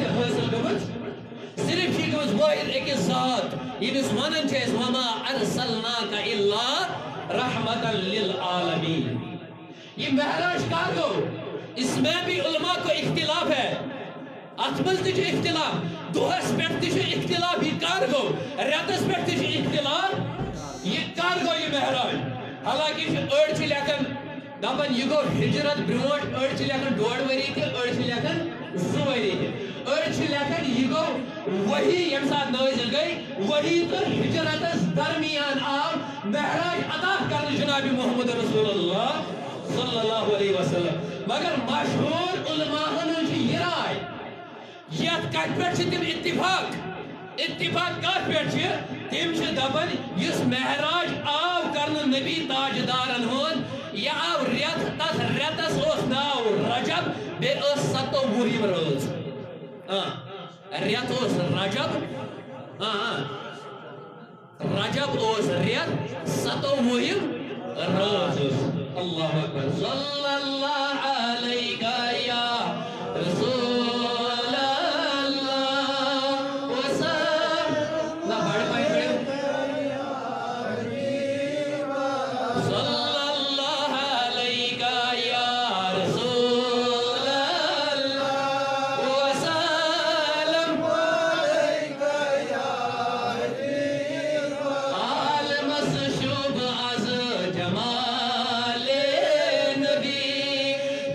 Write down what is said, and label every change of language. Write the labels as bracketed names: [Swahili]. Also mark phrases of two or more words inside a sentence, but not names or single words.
[Kashmiri] تہِ حٲصِل گٔمٕژ صرف چھِ گٔمٕژ وٲحد أکِس ذات ییٚمِس ونان چھِ أسۍ [Arabic] وما ارسلناک الا رحمتا للعالمین [Kashmiri] یہ مہراج کر گوٚو [Urdu] اس میں بھی علماء کو اختلاف ہے [Kashmiri] اتھ منٛز تہِ چھُ اختلاف دۄہس پٮ۪ٹھ تہِ چھُ اختلاف یہِ کر گوٚو رٮ۪تس پٮ۪ٹھ تہِ چھُ اختلاف یہِ کر گوٚو یہِ مہراج حالانکہ أڑۍ چھِ لیکھان دپان یہِ گوٚو ہجرت برونٛٹھ أڑۍ چھِ لیکھان 1.5 ؤری تہِ أڑۍ چھِ لیکھان 2 ؤری تہِ أڑۍ چھِ لیکھان یہِ گوٚو وحی ییٚمہِ ساتہٕ نٲزِل گٔے وحی تہٕ ہجرتس درمیان آو مہراج عطا کرنہٕ جناب محمد [Arabic] رسول اللہ صلی اللہ علیہ وسلم [Kashmiri] مگر مشہوٗر علماءن ہٕنٛز چھِ یہِ راے یتھ کتھ پٮ۪ٹھ چھِ تِم اتفاق کتھ پٮ۪ٹھ چھِ تِم چھِ دپان یُس مہراج آو کرنہٕ نبی تاجدارن ہُنٛد یہِ آو رٮ۪تھ تتھ رٮ۪تس اوس ناو رجب بیٚیہِ ٲس 27 رٲژ رٮ۪تھ اوس رجب اوس رٮ۪تھ 27 رٲژ ٲس [Arabic] اللہ اکبر صلی اللہ علیہ یا رسول اللہ وسلم صلی اللہ علیہ یا رسول اللہ وسلم [Kashmiri] عالمس شوب از جمال نبی